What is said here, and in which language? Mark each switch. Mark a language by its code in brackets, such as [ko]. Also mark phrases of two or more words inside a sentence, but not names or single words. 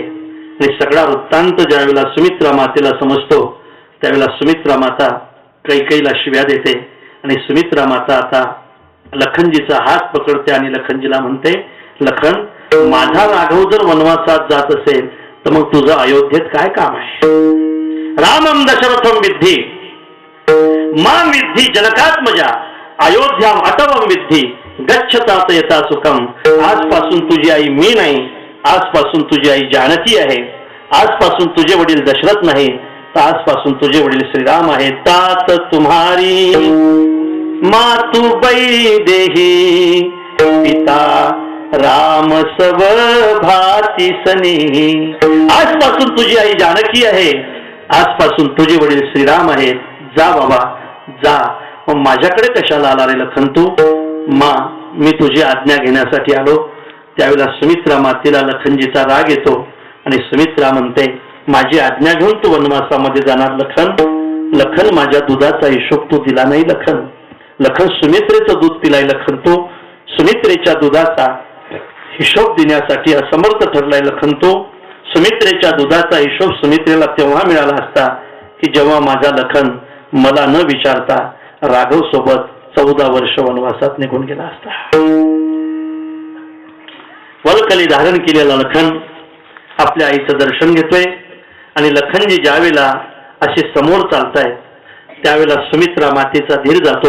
[mr] आणि सगळा वृत्तांत ज्यावेळेला सुमित्रा मातेला समजतो त्यावेळेला सुमित्रा माता कैकेयीला शिव्या देते. आणि सुमित्रा माता आता लखनजीचा हात पकडते आणि लखनजीला म्हणते, लखन, माझा राघव जर वनवासात जात असेल तर मग तुझं अयोध्येत काय काम आहे? [sa] रामम दशरथम विद्धी मां विद्धी जनकात्मजा अयोध्याम अटवम विद्धी गच्छतात यथा सुखम. [mr] आजपासून तुझी आई मी नाही, आजपासून तुझी आई जानकी आहे, आजपासून तुझे वडील दशरथ नाही, तर आजपासून तुझे वडील श्रीराम आहे. [awa] तात तुम्हारी मातुबाई देही पिता राम सब भाती सनी. [mr] आजपासून तुझी आई जानकी आहे, आजपासून तुझे वडील श्रीराम आहे. जा बाबा जा. मग माझ्याकडे कशाला आला रे लखन तू? मा, मी तुझी आज्ञा घेण्यासाठी आलो. त्यावेळेला सुमित्रा मातेला लखनजीचा राग येतो आणि सुमित्रा म्हणते, माझी आज्ञा घेऊन तू वनवासामध्ये जाणार लखन? लखन, माझ्या दुधाचा हिशोब तू दिला नाही लखन. लखन, सुमित्रेचं दूध पिलाय लखन तू. सुमित्रेच्या दुधाचा हिशोब देण्यासाठी असमर्थ ठरलाय लखन तू. सुमित्रेच्या दुधाचा हिशोब सुमित्रेला तेव्हा मिळाला असता की जेव्हा माझा लखन मला न विचारता राघव सोबत 14 वर्ष वनवासात निघून गेला असता. वल्कली धारण केलेला लखन आपल्या आईचं दर्शन घेतोय आणि लखनजी ज्यावेळेला असे समोर चालतायत त्यावेळेला सुमित्रा मातेचा धीर जातो.